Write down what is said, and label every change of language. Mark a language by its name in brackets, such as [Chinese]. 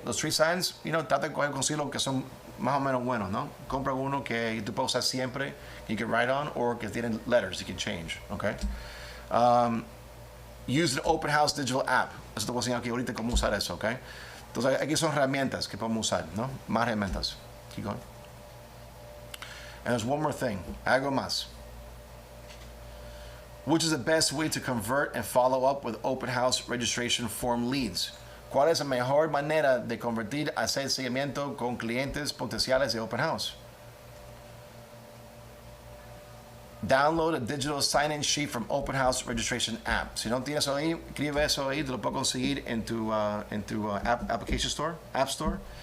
[Spanish] Los street signs, trata de conseguir los que son más o menos buenos, ¿no? Compra uno que tú puedes usar siempre, [English] you can write on, or [Spanish] que tienen [English] letters you can change, okay? Use an open house digital app. [Spanish] Eso te voy a enseñar aquí ahorita cómo usar eso, okay? Entonces, aquí son herramientas que podemos usar, ¿no? Más herramientas. [English] Keep going. And there's one more thing. [Spanish] Algo más. [English] Which is the best way to convert and follow up with open house registration form leads? [Spanish] ¿Cuál es la mejor manera de convertir a hacer seguimiento con clientes potenciales de open house? [English] Download a digital sign-in sheet from Open House Registration app. [Spanish] Si no tienes eso ahí, escribe eso ahí, te lo puedo conseguir en tu application store, app store.